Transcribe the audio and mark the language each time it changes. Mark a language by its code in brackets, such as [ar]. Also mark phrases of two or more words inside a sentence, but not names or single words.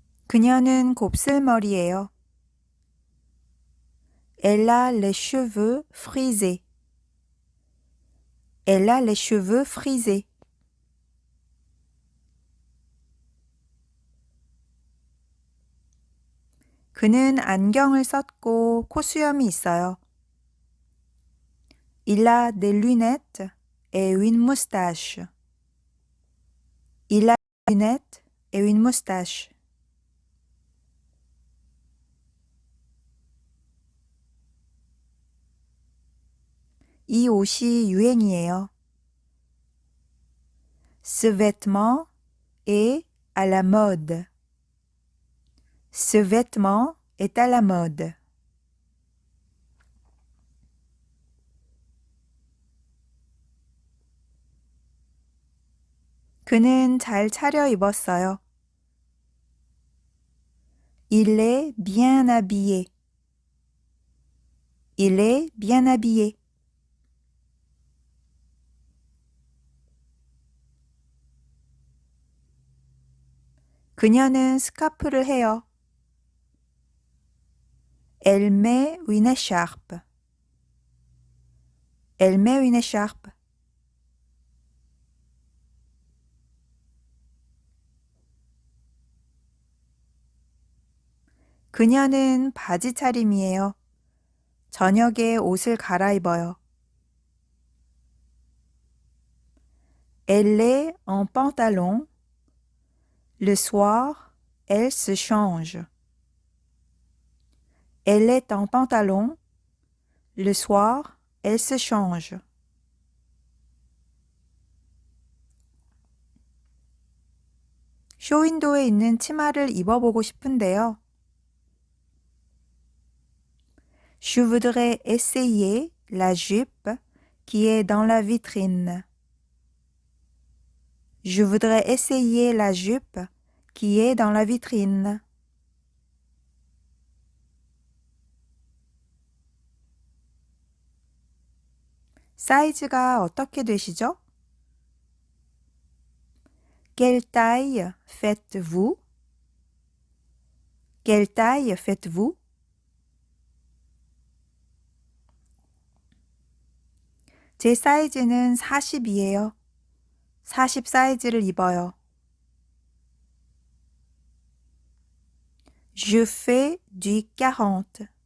[ko] 그녀는 곱슬머리예요. [fr] Elle a les cheveux frisés. Elle a les cheveux frisés. [ko] 그는 안경을 썼고 콧수염이 있어요. [fr] Il a des lunettes et une moustache. Il a des lunettes et une moustache. [ko] 이 옷이 유행이에요. [fr] Ce vêtement est à la mode. Ce vêtement est à la mode. [ko] 그는 잘 차려입었어요. [fr] Il est bien habillé. Il est bien habillé. [ko] 그녀는 스카프를 해요. [fr] Elle met une écharpe. Elle met une écharpe. [ko] 그녀는 바지 차림이에요. 저녁에 옷을 갈아입어요. [fr] Elle est en pantalon. Le soir, elle se change. Elle est en pantalon. Le soir, elle se change. [ko] 쇼윈도에 있는 치마를 입어보고 싶은데요. [fr] Je voudrais essayer la jupe qui est dans la vitrine. Je voudrais essayer la jupe qui est dans la vitrine. [ko] 사이즈가 어떻게 되시죠? [fr] Quelle taille faites-vous? Quelle taille faites-vous? [ko] 제 사이즈는 40이에요. 40 사이즈를 입어요. [fr] Je fais du 40.